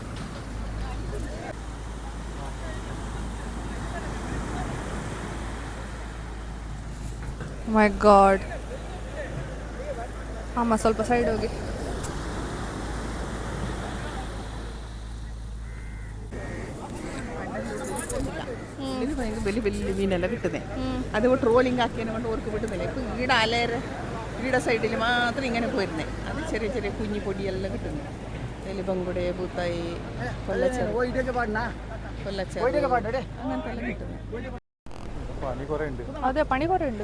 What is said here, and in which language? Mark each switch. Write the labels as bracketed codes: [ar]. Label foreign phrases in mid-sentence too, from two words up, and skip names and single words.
[en] My God. [kn] ಅಮ್ಮ ಸ್ವಲ್ಪ ಸೈಡ್ ಹೋಗಿ. ಬೆಲಿ ಮೀನೆಲ್ಲ [ml] കിട്ടുന്നേ. അത് ട്രോളിംഗ് ആക്കിയതിനെ കൊണ്ട് ഓർക്ക് കിട്ടുന്നില്ല. ഇപ്പം ഈട സൈഡിൽ മാത്രം ഇങ്ങനെ പോയിരുന്നേ. അത് ചെറിയ കുഞ്ഞി പൊടിയെല്ലാം കിട്ടുന്നു. അതിൽ ബങ്കുടെ, പൂത്തായി, കൊല്ലച്ചെറു അങ്ങനത്തെ എല്ലാം കിട്ടുന്നു. അതെ, പണി കുറേ ഉണ്ട്.